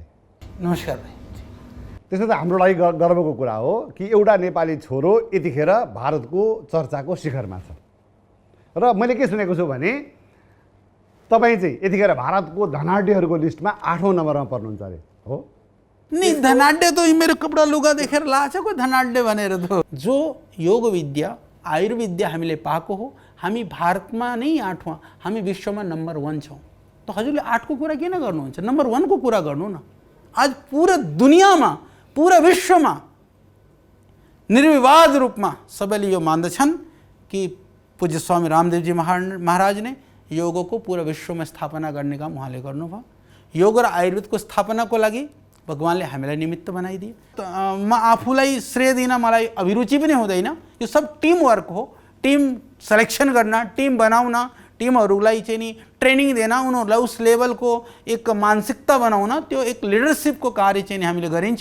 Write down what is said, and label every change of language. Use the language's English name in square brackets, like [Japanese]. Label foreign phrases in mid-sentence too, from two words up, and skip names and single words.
[Nepali] नमस्कार भाइ। त्यसो त हाम्रो लागि गर्वको कुरा हो कि एउटा नेपाली छोरो यतिखेर भारतको चर्चाको शिखरमा छ। र मैले के सुनेको छु भने तपाईँ चाहिँ यतिखेर भारतको धनाढ्यहरूको लिस्टमा 8औं नम्बरमा पर्नुहुन्छ अरे, हो? नहीं, धनाढ्य तो मेरो कपडा लुगा देखेर लाछ कोही धनाढ्य भनेर त। जो योग विद्या आयुर्विद्या हामीले पाएको हो, हामी भारतमा नै 8वां, हामी विश्वमा नम्बर 1 छौँ। त हजुरले 8 को कुरा किन गर्नुहुन्छ? नम्बर 1 को कुरा गर्नु न। आज पूरा दुनियाँमा, पूरा विश्वमा निर्विवाद रूपमा सबैले यो मान्दछन् कि पूज्य स्वामी रामदेवजी महाराज ने योगको पूरा विश्वमा स्थापना गर्ने काम उहाँले गर्नुभयो। योग र आयुर्वेदको स्थापनाको लागि भगवानले हामीलाई निमित्त बनाइदिए। म आफूलाई श्रेय दिन मलाई अभिरुचि पनि हुँदैन। यो सब [English] team work [Nepali] हो। [English] team selection [Nepali] गर्न, टिम बनाउन, टिमहरूलाई चाहिँ नि ट्रेनिङ दिन, उनीहरूलाई उस लेभलको एक मानसिकता बनाउन, त्यो एक लिडरसिपको कार्य चाहिँ हामीले गरिन्छ।